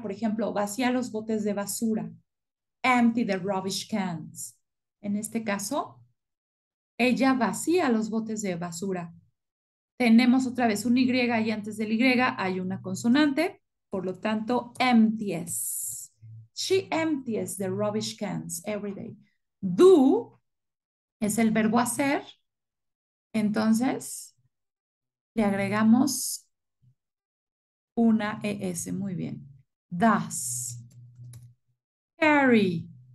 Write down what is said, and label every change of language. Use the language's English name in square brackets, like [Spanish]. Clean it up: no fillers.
[Spanish] Por ejemplo, vaciar los botes de basura. [English] Empty the rubbish cans. [Spanish] En este caso, ella vacía los botes de basura. Tenemos otra vez un Y y antes del Y hay una consonante. Por lo tanto, empties. [English] She empties the rubbish cans every day. [Spanish] Do es el verbo hacer. Entonces, le agregamos una ES, muy bien. Does. Carry.